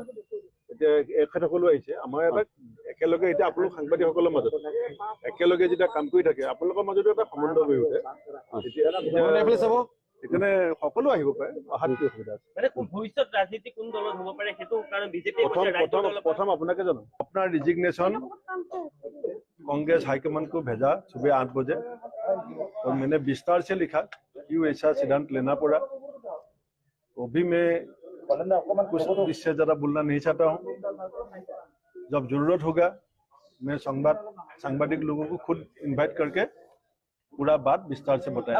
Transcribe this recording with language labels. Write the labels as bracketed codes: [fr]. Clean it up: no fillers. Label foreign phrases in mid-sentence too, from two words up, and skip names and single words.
[as] এতিয়া এখেতসকলো আহিছে আমাৰ এটা একেলগে, এতিয়া আপোনালোক সাংবাদিকসকলৰ মাজত একেলগে যেতিয়া কাম কৰি থাকে আপোনালোকৰ মাজতো এটা সম্বন্ধ গঢ়ি উঠে। সেইকাৰণে সকলো আহিব পাৰে, অহাত কি অসুবিধা আছে? প্ৰথম আপোনাকে জানো, আপোনাৰ ৰিজিগনেশ্যন [hi] कांग्रेस हाईकमान को भेजा सुबह 8 बजे और मैंने विस्तार से लिखा क्यों ऐसा सिद्धांत लेना पड़ा। अभी मैं कुछ इससे ज़्यादा बोलना नहीं चाहता हूँ। जब जरूरत होगा मैं सांबादिक लोगों को खुद इनवाइट करके पूरा बात विस्तार से बताया।